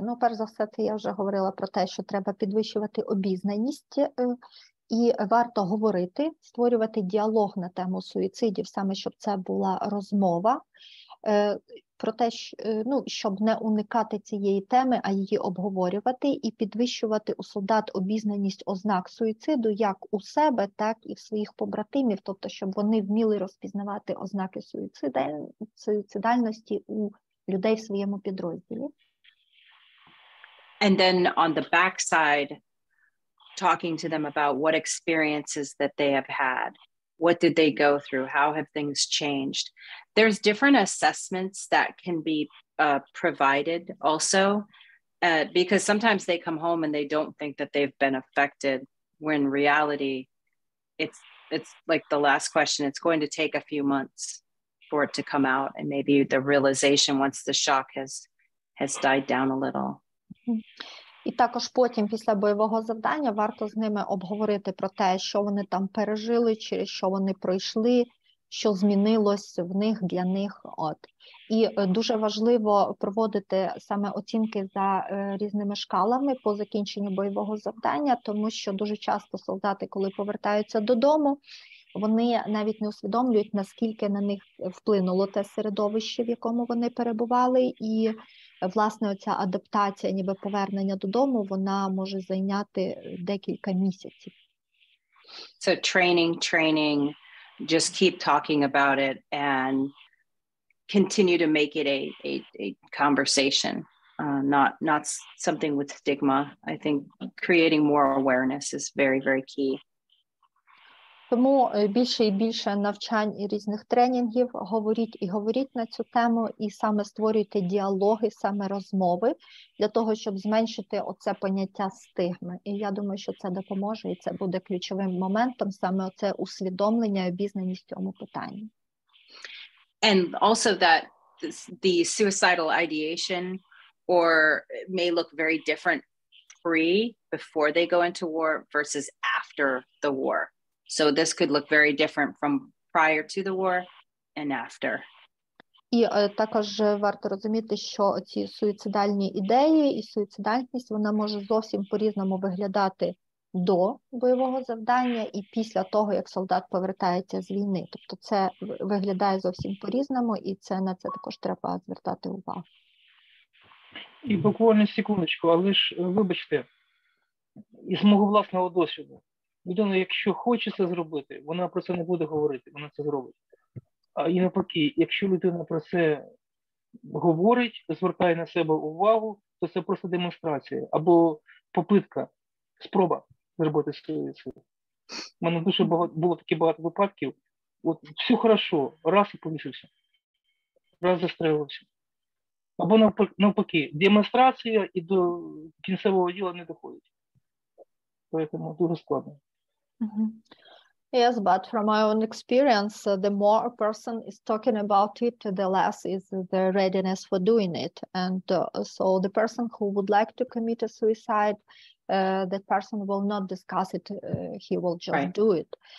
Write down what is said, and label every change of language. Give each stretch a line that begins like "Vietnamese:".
Ukrainian: Ну, перш за все, це я вже говорила про те, що треба підвищувати обізнаність, і варто говорити, створювати діалог на тему суїцидів, саме щоб це була розмова, про те, щоб не уникати цієї теми, а її обговорювати, і підвищувати у солдат обізнаність ознак суїциду як у себе, так і в своїх побратимів, тобто щоб вони вміли розпізнавати ознаки суїцидальності у людей в своєму підрозділі.
English: And then on the backside, talking to them about what experiences that they have had. What did they go through? How have things changed? There's different assessments that can be provided also, because sometimes they come home and they don't think that they've been affected, when in reality, it's like the last question, it's going to take a few months for it to come out, and maybe the realization once the shock has died down a little.
Ukrainian: І також потім, після бойового завдання, варто з ними обговорити про те, що вони там пережили, через що вони пройшли, що змінилось в них, для них. І дуже важливо проводити саме оцінки за різними шкалами по закінченню бойового завдання, тому що дуже часто солдати, коли повертаються додому, вони навіть не усвідомлюють, наскільки на них вплинуло те середовище, в якому вони перебували, і власне оця адаптація, ніби повернення додому, вона може зайняти декілька місяців.
English: So training, just keep talking about it and continue to make it a conversation, not something with stigma. I think creating more awareness is very, very key.
Ukrainian: Тому більше і більше навчань і різних тренінгів, говоріть на цю тему, і саме створюйте діалоги, саме розмови, для того, щоб зменшити оце поняття стигми. І я думаю, що це допоможе, і це буде ключовим моментом, саме оце усвідомлення і обізнаність в цьому питанні.
English: And also that the suicidal ideation may look very different before they go into war versus after the war. So this could look very different from prior to the war and after.
Ukrainian: І також варто розуміти, що ці суїцидальні ідеї і суїцидальність, вона може зовсім по-різному виглядати до бойового завдання і після того, як солдат повертається з війни. Тобто це виглядає зовсім по-різному, і на це також треба звертати увагу. І буквально секундочку, але ж, вибачте, із мого власного досвіду, людина, якщо хоче це зробити, вона про це не буде говорити, вона це зробить. А і навпаки, якщо людина про це говорить, звертає на себе увагу, то це просто демонстрація або попитка, спроба зробити суїцид. У мене дуже було такі багато випадків. От все хорошо, раз і повісився, раз застрелився. Або навпаки, демонстрація і до кінцевого діла не доходить. Тому дуже складно.
English: Yes, but from my own experience, the more a person is talking about it, the less is the readiness for doing it. And so the person who would like to commit a suicide, that person will not discuss it, he will just do it.